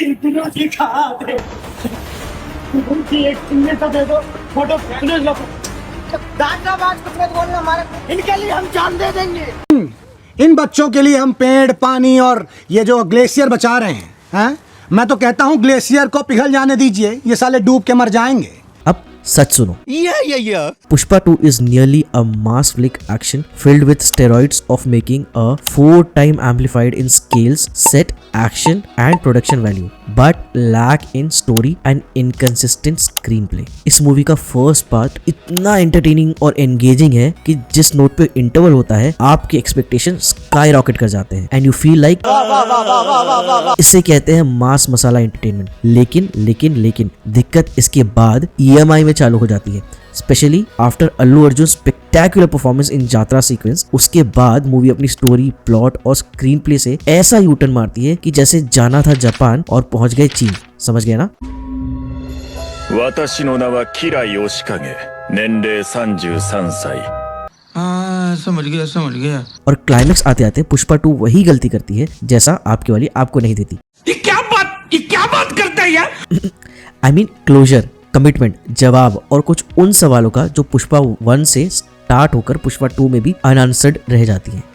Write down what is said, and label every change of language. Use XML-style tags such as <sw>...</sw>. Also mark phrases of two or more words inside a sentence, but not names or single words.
<hi>इनके लिए हम जान दे देंगे। इन बच्चों के लिए हम पेड़, पानी और ये जो ग्लेशियर बचा रहे हैं। मैं तो कहता हूँ ग्लेशियर को पिघल जाने दीजिए, ये साले डूब के मर जाएंगे। अब सच सुनो।</hi> <en>पुष्पा 2 is nearly a mass flick action filled with steroids of making a 4 time amplified in scales, set, action and production value, but lack in story and inconsistent screenplay.</en> <hi>इस मूवी का</hi> <en>first part</en> <hi>इतना एंटरटेनिंग और एंगेजिंग है कि जिस नोट पे इंटरवल होता है, आपके</hi> <en>expectation sky rocket</en> <hi>कर जाते हैं</hi> <en>and you feel like</en> <hi>इसे कहते हैं</hi> <en>mass masala entertainment.</en> <hi>लेकिन दिक्कत इसके बाद EMI में चालू हो जाती है,</hi> <en>especially after Allu Arjun spectacular performance in yatra sequence.</en> <hi>उसके बाद मूवी अपनी स्टोरी, प्लॉट और</hi> <en>screen play</en> <hi>से ऐसा यूटर्न मारती है कि जैसे जाना था जापान और पहुंच गए चीन। समझ गए ना?</hi> <ja>私の名はキラヨシカゲ、年齢33歳。</ja> <hi>समझ गया। और क्लाइमेक्स आते आते पुष्पा 2 वही गलती करती है जैसा आपके वाली आपको नहीं देती। ये क्या बात करता है यार?</hi> <en>I mean closure, commitment,</en> <hi>जवाब और कुछ उन सवालों का जो पुष्पा 1 से स्टार्ट होकर पुष्पा 2 में भी अनआंसर्ड रह जाती हैं।</hi>